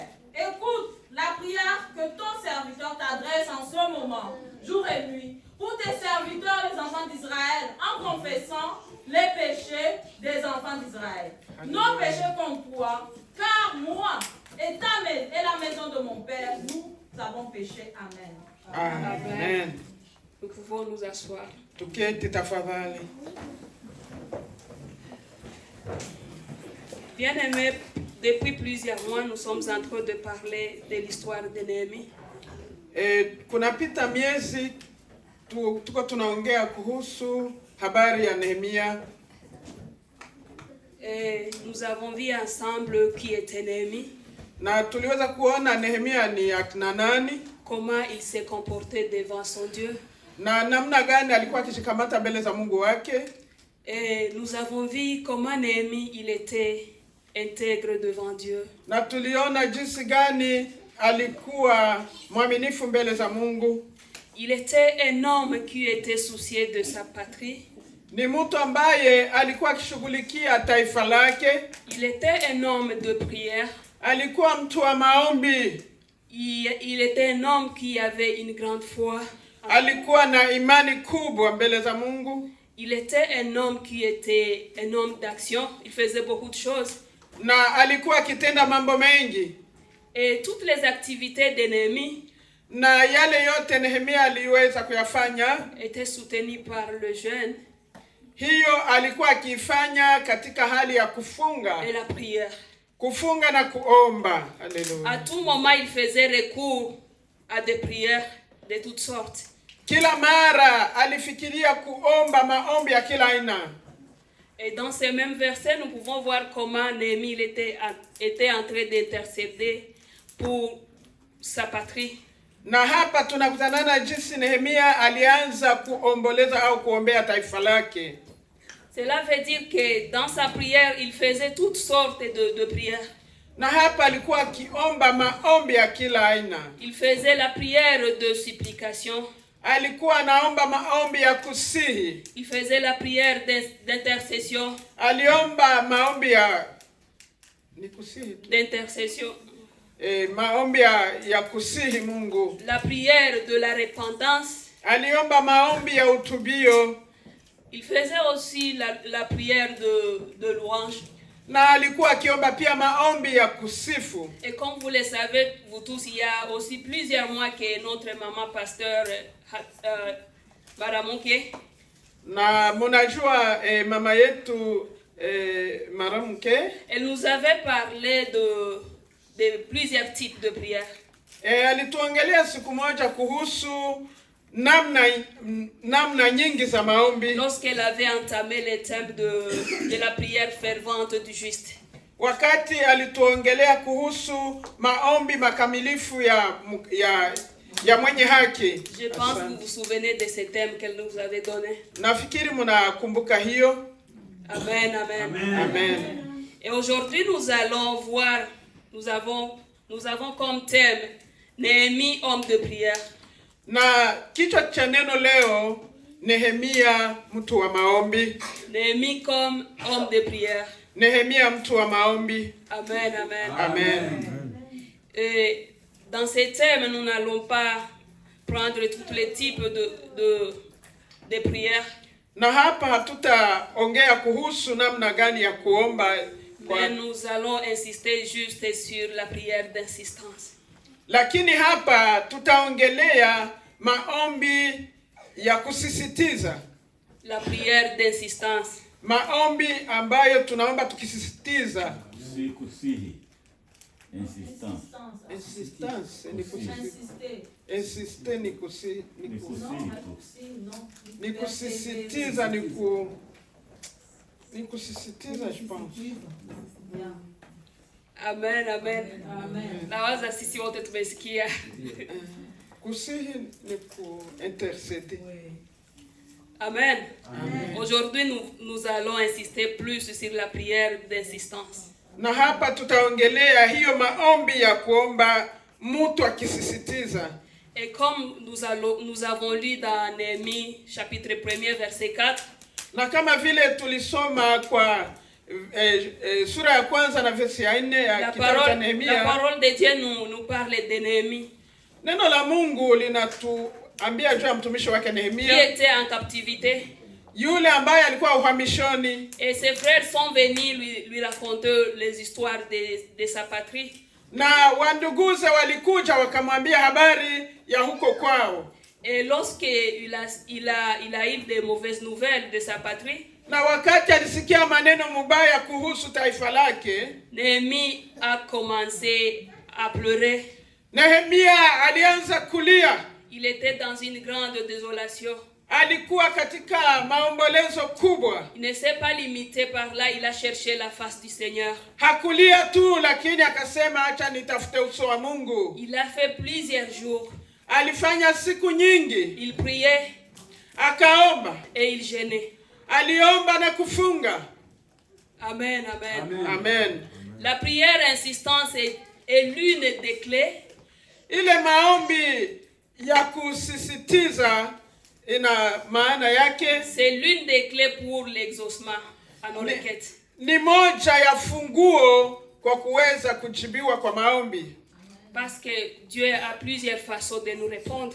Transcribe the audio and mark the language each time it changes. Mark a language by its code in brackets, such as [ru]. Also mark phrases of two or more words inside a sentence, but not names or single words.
[fr] Écoute la prière que ton serviteur t'adresse en ce moment, jour et nuit, pour tes serviteurs, les enfants d'Israël, en confessant les péchés des enfants d'Israël. Nos péchés contre toi, car moi et la maison de mon Père, nous avons péché. Amen. Amen. Nous pouvons nous asseoir. [sw] Tuketi tafadhali. [fr] Bien-aimés, depuis plusieurs mois, nous sommes en train de parler de l'histoire de Néhémie. [sw] Kunapita miezi tuko tunaongea kuhusu habari ya Nehemia. [fr] Et nous avons vu ensemble qui était Néhémie. [sw] Na tuliweza kuona Nehemia ni akina nani, [fr] comment il s'est comporté devant son Dieu. [sw] Na namna gani alikuwa akishikamata mbele za Mungu wake. [fr] Et nous avons vu comment Néhémie il était intègre devant Dieu. [sw] Na tuliona jinsi gani alikuwa mwaminifu mbele za Mungu. [fr] Il était un homme qui était soucieux de sa patrie. [sw] Ni mtu ambaye alikuwa akishughulikia taifa lake. [fr] Il était un homme de prière. [sw] Alikuwa mtu wa maombi. [fr] Il était un homme qui avait une grande foi. [sw] Alikuwa na imani kubwa mbele za Mungu. [fr] Il était un homme qui était un homme d'action. Il faisait beaucoup de choses. [sw] Na alikuwa akitenda mambo mengi. [fr] Et toutes les activités de Néhémie [sw] na yale yote Nehemia aliweza kuyafanya [fr] étaient soutenues par le jeûne. [sw] Hiyo alikuwa akifanya katika hali ya kufunga [fr] et la prière. [sw] Kufunga na kuomba. Haleluya. [fr] À tout moment il faisait recours à des prières de toutes sortes. [sw] Kila mara alifikiria kuomba maombi ya kila aina. [fr] Et dans ces mêmes versets, nous pouvons voir comment Néhémie était en train d'intercéder pour sa patrie. [sw] Na hapa tunakutana na jinsi Nehemia alianza kuomboleza au kuombea taifa lake. [fr] Cela veut dire que dans sa prière, il faisait toutes sortes de prières. [sw] Na hapa alikuwa akiomba maombi ya kila aina. [fr] Il faisait la prière de supplication. [sw] Alikuwa anaomba maombi ya kusihi. [fr] Il faisait la prière d'intercession. [sw] Aliomba maombi ya ni kusihi [fr] d'intercession. [sw] Maombi ya kusihi Mungu. [fr] La prière de la repentance. [sw] Aliomba maombi ya utubio. [fr] Il faisait aussi la prière de louange. [sw] Na alikuwa akiomba pia maombi ya kusifu. [fr] Et comme vous le savez, vous tous, il y a aussi plusieurs mois que notre maman pasteur Maramuke. [sw] Na munajua mama yetu Maramuke. [fr] Elle nous avait parlé de plusieurs types de prières. [sw] Alituongelea siku moja kuhusu namna nyingi za maombi. [fr] Lorsqu'elle avait entamé le thème de la prière fervente du juste. [sw] Wakati alituongelea kuhusu maombi makamilifu ya mwenye haki. [fr] Je pense que vous vous souvenez de ce thème qu'elle nous avait donné. [sw] Nafikiri mnakumbuka hiyo. Amen, amen. Amen. [fr] Et aujourd'hui nous allons voir, nous avons comme thème Néhémie, homme de prière. [sw] Na kichwa cha neno leo Nehemia mtu wa maombi. [fr] Néhémie comme homme de prière. [sw] Nehemia mtu wa maombi. Amen, amen. Amen. [fr] Et dans ces thèmes, nous n'allons pas prendre tous les types de prières. [sw] Na hapa hatutaongea kuhusu namna gani ya kuomba. [fr] Mais nous allons insister juste sur la prière d'insistance. [sw] Lakini hapa tutaongelea maombi ya kusisitiza. [fr] La prière d'insistance. [sw] Maombi ambayo tunaomba tukisisitiza. Kusihi. Insistance. Insistance ni kusisitiza. Insister ni kusisitiza. Ni kusisitiza ni kusisitiza, [fr] je pense. Amen, amen. [sw] Nawaza sisi wote tumesikia. Kusihi ni kuinterceder. Amen. [fr] Aujourd'hui, nous allons insister plus sur la prière d'insistance. [sw] Na hapa tutaongelea hiyo maombi ya kuomba mtu akisisitiza. [fr] Et comme nous avons lu dans Néhémie chapitre 1 verset 4. [sw] Na kama vile tulisoma kwa sura ya kwanza na verse ya 4 ya kitabu cha Nehemia. [fr] La parole de Dieu nous parle de Néhémie. [sw] Neno la Mungu linatuambia juu ya mtumishi wake Nehemia. [fr] Qui était en captivité. [sw] Yule ambaye alikuwa uhamishoni. [fr] Et ses frères sont venus lui raconter les histoires de sa patrie. [sw] Na wanduguze walikuja wakamwambia habari ya huko kwao. [fr] Et lorsque il a eu de mauvaises nouvelles de sa patrie. [sw] Na wakati alisikia maneno mubaya kuhusu taifa lake, [fr] Néhémie a commencé à pleurer. [sw] Nehemia alianza kulia. [fr] Il était dans une grande désolation. [sw] alikuwa katika maombolezo kubwa. [fr] Il ne s'est pas limité par là, il a cherché la face du Seigneur. [sw] Hakulia tu, lakini akasema acha nitafute uso wa Mungu. [fr] Il a fait plusieurs jours. [sw] Alifanya siku nyingi. [fr] Il priait. [sw] Akaomba. [fr] Et il jeûnait. [sw] Aliomba na kufunga. Amen, amen. Amen. Amen. [fr] La prière insistante est l'une des clés. [sw] Ile maombi ya kusisitiza ina maana yake. [fr] C'est l'une des clés pour l'exaucement à nos requêtes. [sw] Ni moja ya funguo kwa kuweza kujibiwa kwa maombi. [fr] Parce que Dieu a plusieurs façons de nous répondre.